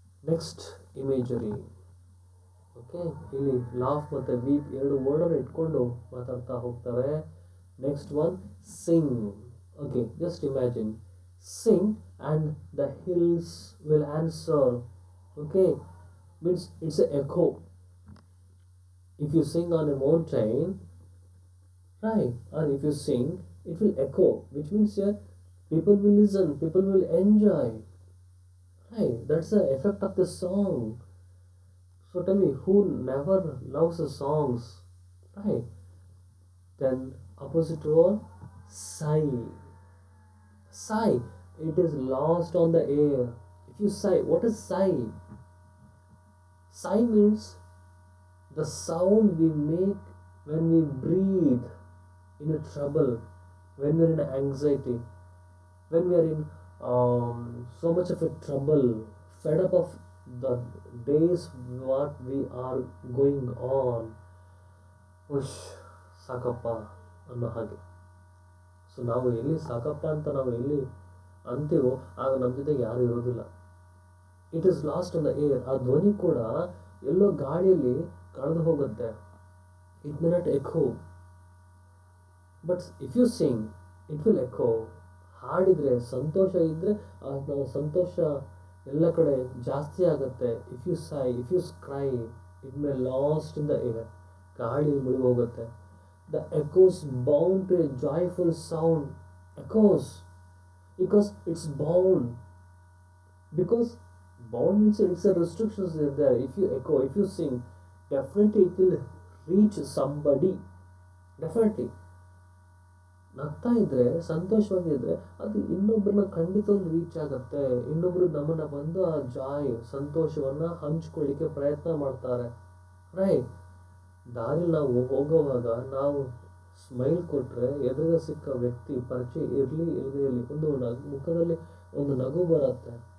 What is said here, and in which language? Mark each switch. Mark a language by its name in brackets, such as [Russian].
[Kannada] Next imagery. Okay, ಇಲ್ಲಿ laugh ಮತ್ತು weep ಎರಡು ವರ್ಡನ್ನು ಇಟ್ಕೊಂಡು ಮಾತಾಡ್ತಾ ಹೋಗ್ತಾರೆ. [English] Next one sing. Okay, just imagine sing and the hills will answer. Okay, means it's an echo. If you sing on a mountain, right, or if you sing, it will echo, which means yeah, people will listen, people will enjoy. Right, that's the effect of the song. So tell me, who never loves the songs, right? Then opposite role, sigh. Sigh, it is lost on the air. If you sigh, what is sigh? Sigh means the sound we make when we breathe in a trouble, when we are in anxiety, when we are in so much of a trouble, fed up of the days what we are going on. [Kannada] ಉಶ್ ಸಾಕಪ್ಪ ಅನ್ನೋ ಹಾಗೆ. So ನಾವು ಎಲ್ಲಿ ಸಾಕಪ್ಪ ಅಂತ ನಾವು ಎಲ್ಲಿ ಅಂತೀವೋ ಆಗ ನಮ್ಮ ಜೊತೆಗೆ ಯಾರು ಇರೋದಿಲ್ಲ. [English] It is lost on the air. [Kannada] ಆ ಧ್ವನಿ ಕೂಡ ಎಲ್ಲೋ ಗಾಳಿಯಲ್ಲಿ ಕಳೆದು ಹೋಗುತ್ತೆ. [English] It may not echo, but if you sing it will echo. [Kannada] ಹಾಡಿದರೆ, ಸಂತೋಷ ಇದ್ದರೆ ನಾವು ಸಂತೋಷ ಎಲ್ಲ ಕಡೆ ಜಾಸ್ತಿ ಆಗುತ್ತೆ. [English] If you sigh, if you cry, it may lost in the air. [Kannada] ಗಾಳಿ ಮುಳುಗಿ ಹೋಗುತ್ತೆ. [English] The echoes bound to a joyful sound. Echoes because it's bound. Because bound means it's a restrictions are there. If you echo, if you sing, definitely it will reach somebody. Definitely. [Kannada] ನಗ್ತಾ ಇದ್ರೆ, ಸಂತೋಷವಾಗಿದ್ರೆ ಅದು ಇನ್ನೊಬ್ಬರನ್ನ ಖಂಡಿತವಾಗಿ reach ಆಗುತ್ತೆ. ಇನ್ನೊಬ್ರು ನಮ್ಮನ್ನ ಬಂದು ಆ ಜಾಯ್, ಸಂತೋಷವನ್ನ ಹಂಚ್ಕೊಳ್ಳಿಕ್ಕೆ ಪ್ರಯತ್ನ ಮಾಡ್ತಾರೆ. ರೈಟ್. ದಾರಿಲಿ ನಾವು ಹೋಗೋವಾಗ ನಾವು ಸ್ಮೈಲ್ ಕೊಟ್ಟರೆ ಎದುರುಗ ಸಿಕ್ಕ ವ್ಯಕ್ತಿ ಪರಿಚಯ ಇರಲಿ ಇಲ್ಲದೆ ಇರಲಿ ಒಂದು ಮುಖದಲ್ಲಿ ಒಂದು ನಗು ಬರುತ್ತೆ.